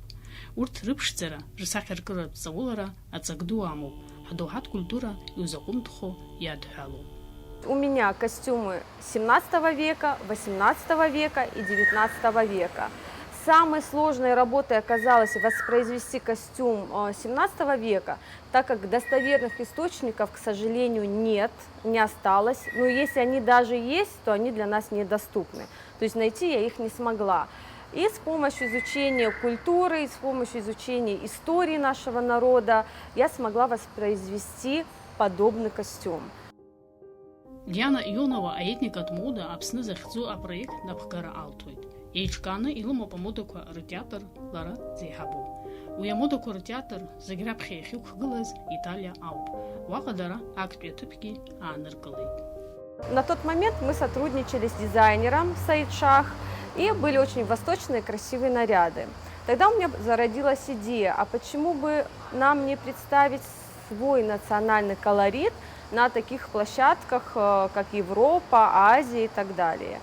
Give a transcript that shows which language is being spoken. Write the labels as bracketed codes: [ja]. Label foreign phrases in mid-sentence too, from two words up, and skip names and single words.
[ab] Урҭ рыԥшӡара, рсахьаркыратә ҵаулара аҵак ду амоуп, ҳдоуҳатә культура иузаҟәымҭхо иадҳәалоуп. [ru] У меня костюмы 17 века, 18 века и 19 века. Самой сложной работой оказалось воспроизвести костюм 17 века, так как достоверных источников, к сожалению, нет, не осталось. Но если они даже есть, то они для нас недоступны. То есть найти я их не смогла. И с помощью изучения культуры, с помощью изучения истории нашего народа я смогла воспроизвести подобный костюм. [ab] Диана Ионова аетникатә мода Аԥсны захьӡу апроект напхгара алҭоит. Еиҿкааны илымоуп амодақәа ртеатр лара зеиҳабу. Уи амодақәа ртеатр зегь раԥхьа иахьықәгылаз Италиа ауп. Уаҟа дара актәи аҭыԥгьы ааныркылеит. [ru] На тот момент мы сотрудничали с дизайнером Саид Шах, и были очень восточные красивые наряды. Тогда у меня зародилась идея, а почему бы нам не представить свой национальный колорит на таких площадках, как Европа, Азия и так далее.